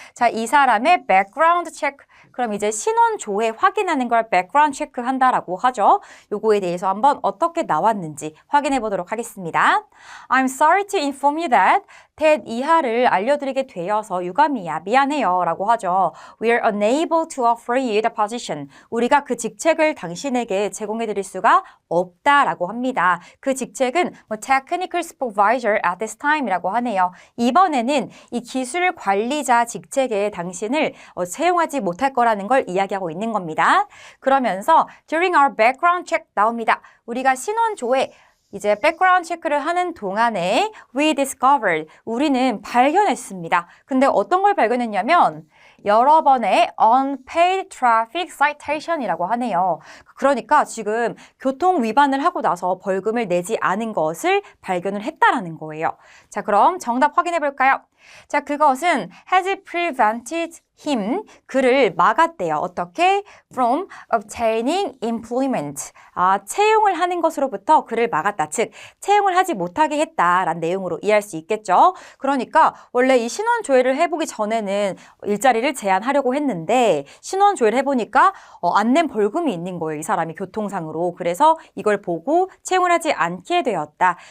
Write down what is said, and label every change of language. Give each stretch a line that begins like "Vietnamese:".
Korean: 자, 이 사람의 background check. 그럼 이제 신원 조회 확인하는 걸 background check 한다라고 하죠. 요거에 대해서 한번 어떻게 나왔는지 확인해 보도록 하겠습니다.
English: I'm sorry to inform you that
Korean: 이하를 알려드리게 되어서 유감이야, 미안해요 라고 하죠.
English: We are unable to offer you the position.
Korean: 우리가 그 직책을 당신에게 제공해 드릴 수가 없다라고 합니다. 그 직책은
English: technical supervisor at this time
Korean: 이라고 하네요. 이번에는 이 기술 관리자 직책에 당신을 채용하지 못할 거라는 걸 이야기하고 있는 겁니다. 그러면서
English: during our background check
Korean: 나옵니다. 우리가 신원 조회 이제 백그라운드 체크를 하는 동안에
English: we discovered,
Korean: 우리는 발견했습니다. 근데 어떤 걸 발견했냐면 여러 번의
English: unpaid traffic citation
Korean: 이라고 하네요. 그러니까 지금 교통 위반을 하고 나서 벌금을 내지 않은 것을 발견을 했다라는 거예요. 자, 그럼 정답 확인해 볼까요? 자, 그것은
English: has prevented him,
Korean: 그를 막았대요. 어떻게?
English: From obtaining employment.
Korean: 채용을 하는 것으로부터 그를 막았다. 즉, 채용을 하지 못하게 했다라는 내용으로 이해할 수 있겠죠. 그러니까 원래 이 신원 조회를 해보기 전에는 일자리를 제한하려고 했는데 신원 조회를 해보니까 안 낸 벌금이 있는 거예요. 이 사람이 교통상으로. 그래서 이걸 보고 채용을 하지 않게 되었다.